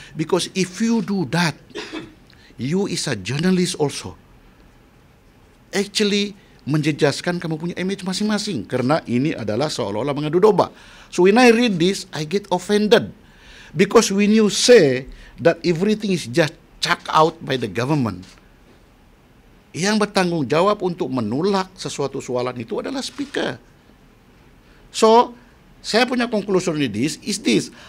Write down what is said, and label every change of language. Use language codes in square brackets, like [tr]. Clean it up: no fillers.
[en] Because if you do that, you is a journalist also. Actually, [ms] menjejaskan kamu punya image masing-masing. Kerana ini adalah seolah-olah mengadu domba. [en] So when I read this, I get offended. Because when you say that everything is just chucked out by the government, [ms] yang bertanggung jawab untuk menolak sesuatu soalan itu adalah speaker. [en] So, [ms] saya punya [en] conclusion is this.